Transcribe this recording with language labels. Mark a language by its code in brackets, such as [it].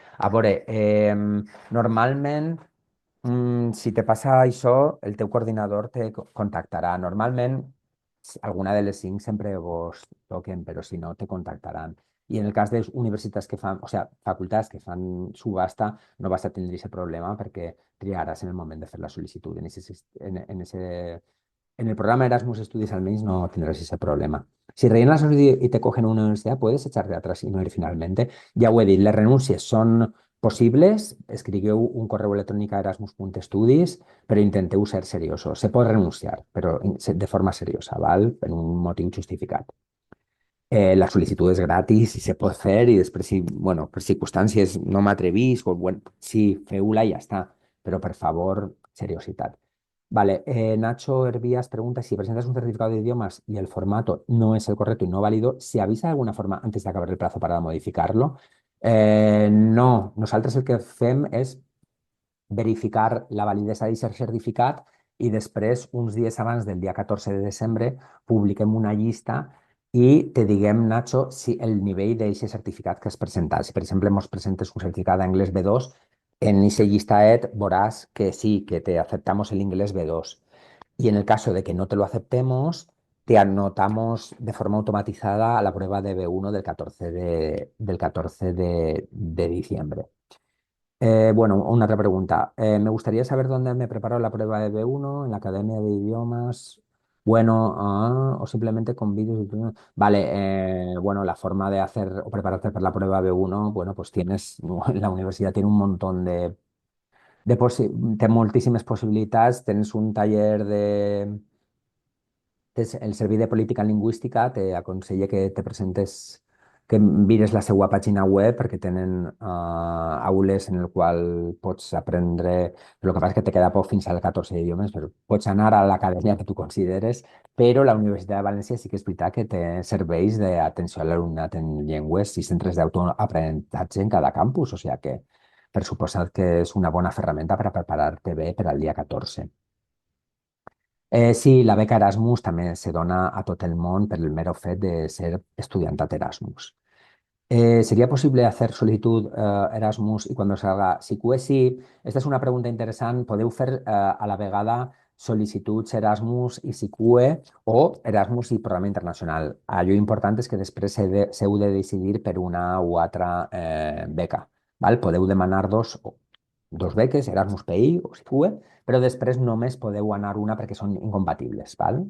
[ca] A veure, normalment, si te passa això, el teu coordinador te contactarà. Normalment, alguna de les 5 sempre vos toquen, però si no, te contactaran. I en el cas de les universitats que fan, o sigui, facultats que fan subhasta, no vas a tindre aquest problema perquè triaràs en el moment de fer la sol·licitud. [es] En el programa Erasmus Estudios almenys no tendrás ese problema. Si rellenas la solicitud y te cogen una universidad, puedes echarte atrás y no ir finalmente. [ca] Ya ho he dit, les renúncies són possibles. Escrigueu un correu electrònic a erasmus.estudis, però intenteu ser seriosos. Se pot renunciar, però de forma seriosa, ¿val? Per un motiu justificat. La sol·licitud és gratis i se pot fer i després, si, bueno, per circumstàncies no m'atrevisc, o, bueno, sí, feu-la i ja està, però per favor, seriositat. [es] Vale, Nacho Hervías pregunta si presentas un certificado de idiomas y el formato no es el correcto y no válido, ¿se avisa de alguna forma antes de acabar el plazo para modificarlo? [ca] No, nosaltres el que fem és verificar la validesa d'aquest certificat i després, uns dies abans del dia 14 de desembre, publiquem una llista i te diguem, Nacho, si el nivell d'aquest certificat que has presentat. Si, per exemple, ens presentes un certificat d'anglès B2, [es] en ese listaet verás que sí, que te aceptamos el inglés B2. Y en el caso de que no te lo aceptemos, te anotamos de forma automatizada a la prueba de B1 del 14 de diciembre. Bueno, una otra pregunta. Me gustaría saber dónde me preparo la prueba de B1, en la Academia de Idiomas. Bueno, o simplemente con vídeos. Vale, bueno, la forma de hacer o prepararte para la prueba B1, bueno, pues la universidad tiene un montón [ca] té moltíssimes possibilitats. Tens un taller el Servei de Política Lingüística t'aconsella que te presentes, que mires la seva pàgina web perquè tenen aules en el qual pots aprendre. El que passa és que te queda poc fins al 14 idiomes, però pots anar a l'acadèmia que tu consideres, però la Universitat de València sí que és veritat que té serveis d'atenció a l'alumnat en llengües i centres d'autoaprenentatge en cada campus, o sigui que per suposat que és una bona ferramenta per a preparar-te bé per al dia 14. Sí, la beca Erasmus també se dona a tot el món per el mero fet de ser estudiantat Erasmus. [es] ¿Sería posible hacer solicitud Erasmus y cuando salga SICUE? [ca] Sí, esta és una pregunta interessant. Podeu fer a la vegada sol·licituds Erasmus i SICUE o Erasmus i programa internacional. Allò important és que després s'heu de decidir per una o altra beca. Val? Podeu demanar dos beques, Erasmus PI o SICUE, però després només podeu anar una perquè són incompatibles. Val?